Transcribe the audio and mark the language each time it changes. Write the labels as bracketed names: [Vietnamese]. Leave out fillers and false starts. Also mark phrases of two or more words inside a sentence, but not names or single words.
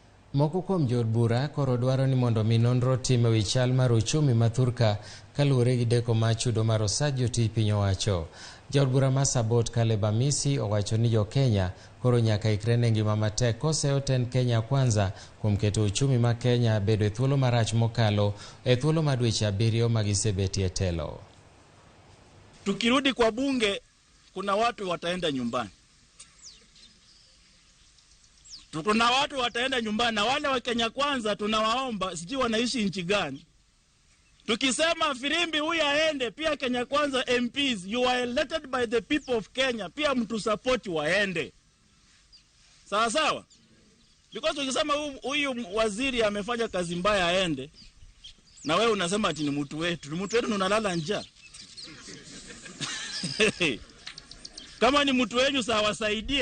[Luo (Kenya and Tanzania)] Moko kuom jood bura koro dwaro ni mondo mi nonro time wi chal mar uchumi ma Thurka kaluwore gi deko mar chudo mar osach jotij piny owacho. Jood bura ma Sabot Caleb Amisi owacho ni jo Kenya koro nyaka ikre ne ngima matek koseoten Kenya Kwanza kuom keto uchumi ma Kenya bedo e thuolo marach mokalo e thuolo mar dweche 7 magisebetie telo. [Swahili] Tukirudi kwa bunge kuna watu wataenda nyumbani. Kuna watu wataenda nyumbani na wale wa Kenya Kwanza tunawaomba sijui wanaishi nchi gani. Tukisema firimbi huyu aende pia Kenya Kwanza [English] MPs you are elected by the people of Kenya [Swahili] pia mtu support waende. Sawa sawa? Because tukisema huyu waziri amefanya kazi mbaya aende na wewe unasema ati ni mtu wetu. Ni mtu wetu unalala njaa. Kama ni mtu wenyu sawa wasaidie.